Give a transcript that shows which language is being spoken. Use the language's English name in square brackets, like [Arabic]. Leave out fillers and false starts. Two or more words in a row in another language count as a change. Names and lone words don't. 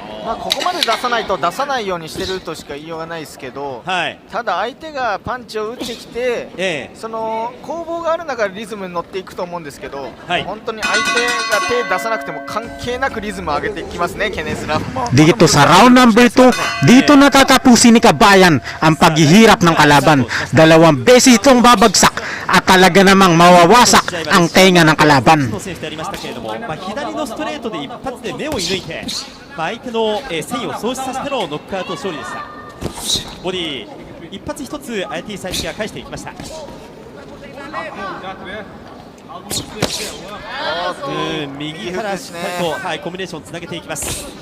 [Japanese] ここまで出さないと出さないようにしてるとしか言いようがないですけど、ただ相手がパンチを打ってきて、その攻防がある中でリズムに乗っていくと思うんですけど、本当に相手が手出さなくても関係なくリズムを上げていきますね、ケネスラも。 [Filipino] Dito sa round number 2, dito natatapusin ni Kabayan ang paghihirap ng kalaban. Dalawang beses itong babagsak at talaga namang mawawasak ang tenga ng kalaban. [Japanese] 選手でありましたけれども、左のストレートで一発で目を射抜いて、相手の戦意を喪失させてのノックアウト勝利でした。ボディ一発一つアヤティ・サイリキが返していきました。右からしっかりと、コンビネーションつなげていきます。